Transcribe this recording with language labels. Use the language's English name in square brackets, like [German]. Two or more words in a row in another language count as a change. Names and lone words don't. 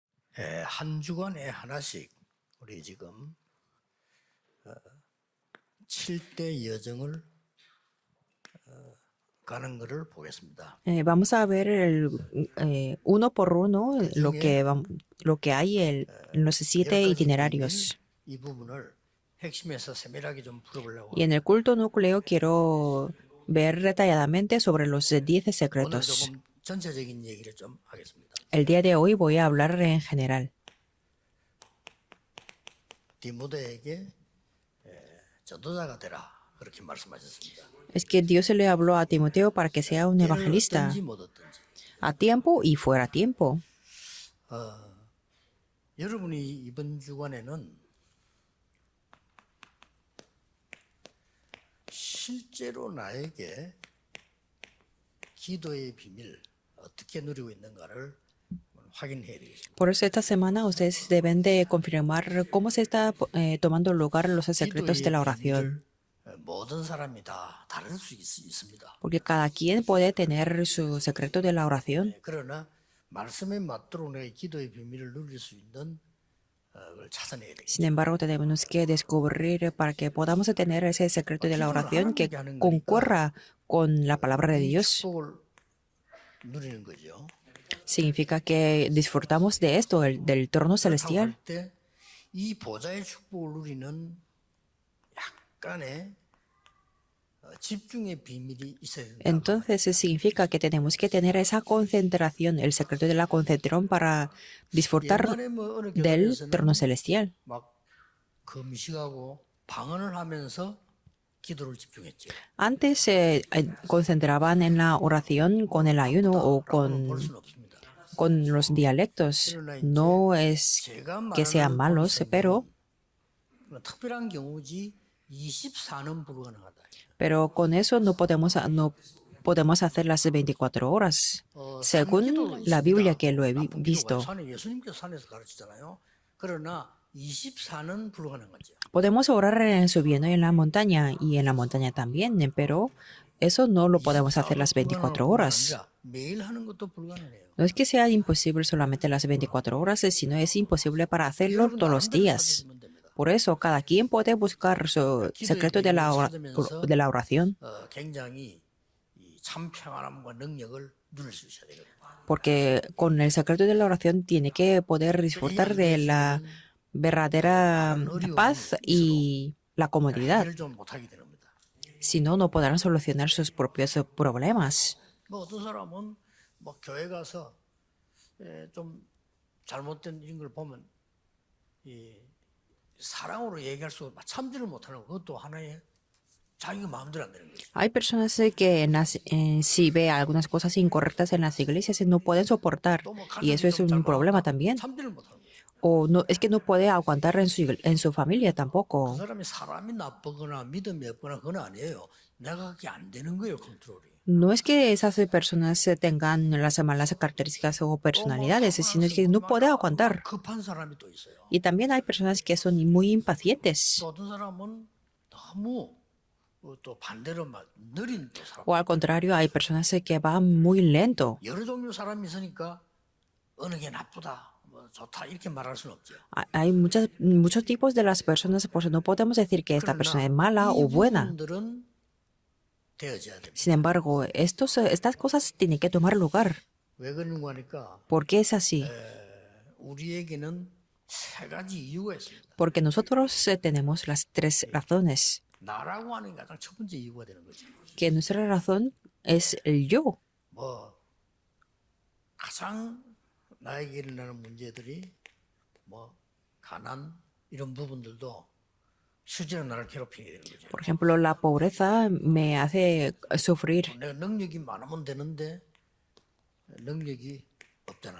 [Korean] 한 주간에 하나씩 우리 지금 7대 여정을 가는 것을 보겠습니다. [Spanish] Vamos a ver uno por uno lo que hay en los 7 [Korean] 10가지 비밀 [Spanish] itinerarios. [Korean] 이 부분을 핵심에서 세밀하게 좀 풀어보려고 [Spanish] Y en el culto núcleo quiero ver detalladamente sobre los 10 [Korean] 오늘 [Spanish] secretos. [Korean] 조금 전체적인 얘기를 좀 하겠습니다. [Spanish] El día de hoy voy a hablar en general. [Korean] 디모데에게 전도자가 되라 그렇게 말씀하셨습니다. [Spanish] Es que Dios le habló a Timoteo para que sea un [Korean] 때를 [Spanish] evangelista [Korean] 얻든지 못 얻든지 [Spanish] a tiempo y fuera a tiempo. [Korean] 여러분이 이번 주간에는 실제로 나에게 기도의 비밀 어떻게 누리고 있는가를 확인해야 되겠습니다. [Spanish] Por eso esta semana ustedes deben de confirmar cómo se está tomando lugar los secretos de la oración. [Korean] 모든 사람이 다 다를 수 있습니다. [Spanish] Porque cada quien puede tener su secreto de la oración. [Korean] 그러나 말씀에 맞도록 내 기도의 비밀을 누릴 수 있는 걸 찾아내야 되겠습니다. [Spanish] Sin embargo, tenemos que descubrir para que podamos tener ese secreto de la oración que concuerra con la palabra de Dios. [Korean] 축복을 누리는 거죠. [Spanish] Significa que disfrutamos de esto, del trono celestial. [Korean] 이 보좌의 축복을 누리는 약간의 집중의 비밀이 있어야 된다. [Spanish] Entonces significa que tenemos que tener esa concentración, el secreto de la concentración para disfrutar del trono celestial. [Korean] 막 금식하고 방언을 하면서 기도를 집중했죠. [Spanish] Antes se concentraban en la oración con el ayuno o [Korean] 볼 수는 없습니다. [Spanish] con los dialectos. No es que sean malos, pero [Korean] 특별한 경우지 24는 불가능하다. [Spanish] Pero con eso no podemos hacer las 24 horas. Según la Biblia que lo he visto, [Korean] 예수님께서 산에서 가르치잖아요. 그러나 24는 불가능하죠. [Spanish] podemos orar en subiendo en la montaña y en la montaña también, pero eso no lo podemos hacer las 24 horas. [Korean] 매일 하는 것도 불가능해요. [Spanish] No es que sea imposible solamente las 24 horas, sino es imposible para hacerlo todos los días. Por eso, cada quien puede buscar su secreto de la oración. [Korean] 굉장히 참 평안함과 능력을 누릴 수 있어야 되거든요. [Spanish] Porque con el secreto de la oración tiene que poder disfrutar de la verdadera paz y la comodidad. [Korean] 해결 좀 못하게 되는 겁니다. [Spanish] Si no, no podrán solucionar sus propios problemas. [Korean] 뭐 어떤 사람은 뭐 교회 가서 좀 잘못된 이런 걸 보면 이 사랑으로 얘기할 수 참지를 못하는 그것도 하나의 자기가 마음대로 안 되는 거죠. [Spanish] Hay personas que si ve algunas cosas incorrectas en las iglesias no pueden soportar y eso es un problema también. [Korean] 참지를 못하는 거죠. [Spanish] O no, es que no puede aguantar en su familia [Korean] 그 [Spanish] tampoco. [Korean] 사람이 사람이 나쁘거나 믿음이 없거나 그건 아니에요. 내가 그게 안 되는 거예요, 컨트롤이. [Spanish] No es que esas personas tengan las malas características o personalidades, sino que no puede aguantar. [Korean] 급한 사람이 또 있어요. [Spanish] Y también hay personas que son muy impacientes. [Korean] 또 어떤 사람은 너무 또 반대로 막 느린 또 사람. [Spanish] O al contrario, hay personas que van muy lento. [Korean] 여러 종류 사람이 있으니까 어느 게 나쁘다, 뭐 좋다 이렇게 말할 수는 없죠. [Spanish] Hay muchos tipos de las personas, pues no podemos decir que esta persona es mala o buena. [Korean] 부분들은 되어져야 됩니다. [Spanish] Sin embargo, estas cosas tienen que tomar lugar. [Korean] 왜 그런가 하니까 [Spanish] ¿Por qué es así? [Korean] 우리에게는 세 가지 이유가 있습니다. [Spanish] Porque nosotros tenemos las 3 razones. [Korean] 나라고 하는 게 가장 첫 번째 이유가 되는 거죠. [Spanish] Que nuestra razón es el yo. [Korean] 뭐 가장 나에게 일어나는 문제들이 뭐 가난 이런 부분들도 실제로 나를 괴롭히게 되는 거죠. [Spanish] Por ejemplo, la pobreza me hace sufrir. [Korean] 내가 능력이 많으면 되는데 능력이 없잖아요.